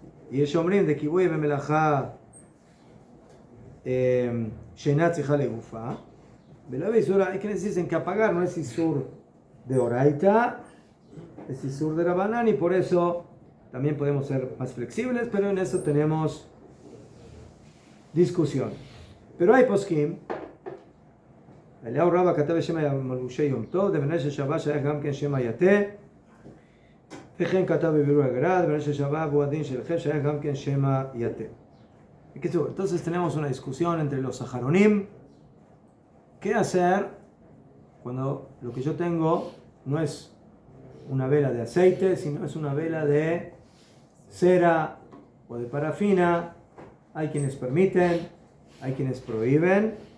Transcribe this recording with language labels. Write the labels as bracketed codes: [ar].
[he] Y el shomrim de kibuy be melajá shenat tzricha legufa. [es] Hay quienes dicen que apagar no es isur de oraita, es isur de rabanán, y por eso también podemos ser más flexibles, pero en eso tenemos discusión. Pero hay poskim. [he] אליהו רבא כתב בשם מלבושי יום טוב, דבנה של שבת שייך גם כן שם היתה, וכן כתב בבירור הגר"א, דבנה של שבת והוא הדין שלכם שייך גם כן שם היתה. [es] Entonces tenemos una discusión entre los saharonim. ¿Qué hacer cuando lo que yo tengo no es una vela de aceite, sino es una vela de cera o de parafina? Hay quienes permiten, hay quienes prohíben.